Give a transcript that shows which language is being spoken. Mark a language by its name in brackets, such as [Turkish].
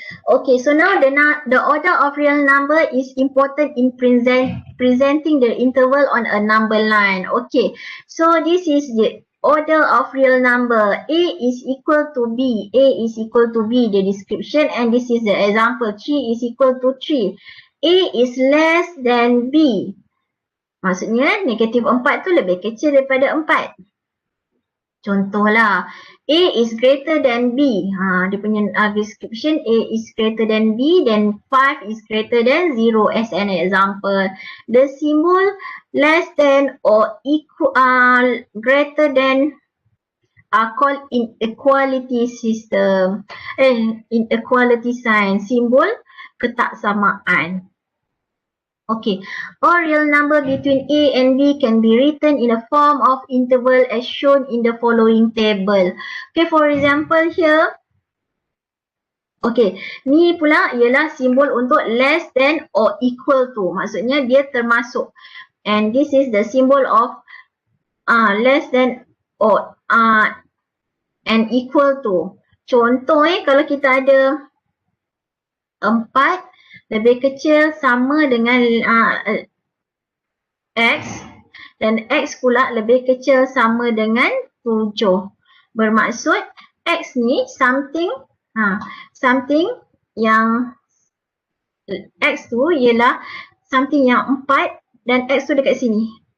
[English] Okay, so now the order of real number is important in presenting the interval on a number line. Okay, so this is the order of real number. A is equal to B. A is equal to B, the description, and this is the example. 3 is equal to 3. A is less than B. [Malay] Maksudnya negatif 4 tu lebih kecil daripada 4. [English] Contohlah, A is greater than B. [Malay] Dia punya description, [English] A is greater than B, then 5 is greater than 0 as an example. The symbol less than or equal, greater than are called inequality system. [Malay] Inequality sign, simbol ketaksamaan. [English] Okay, a real number between A and B can be written in a form of interval as shown in the following table. Okay, for example here, [Malay] Okey, ni pula ialah simbol untuk less than or equal to. Maksudnya dia termasuk. [English] And this is the symbol of less than or and equal to. [Malay] Contoh kalau kita ada 4 lebih kecil sama dengan X dan X pula lebih kecil sama dengan 7. Bermaksud X ni something yang X tu ialah something yang 4 dan X tu dekat sini.